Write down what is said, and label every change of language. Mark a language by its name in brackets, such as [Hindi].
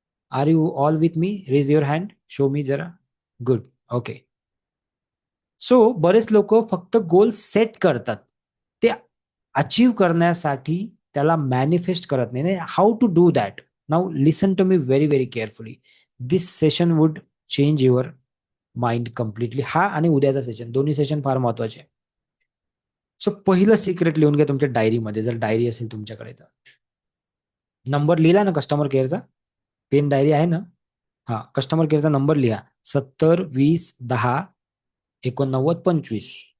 [English] Are you all with me? Raise your hand. Show me जरा. Good. Okay. [Marathi] So बरेच लोक फक्त गोल सेट करतात. ते अचीव करण्यासाठी त्याला मॅनिफेस्ट करत नाही. [English] How to do that? Now listen to me very very carefully. This session would change your mind completely. [Marathi] हा आणि उद्याचा सेशन, दोन्ही सेशन फार महत्वाचे आहे. सो पहिलं सिक्रेट लिहून घ्या तुमच्या डायरीमध्ये, जर डायरी असेल तुमच्याकडे तर. नंबर लिहिला ना कस्टमर केअरचा? पेन डायरी आहे ना? हा, कस्टमर केअरचा नंबर लिहा. 70 20 10 89 25.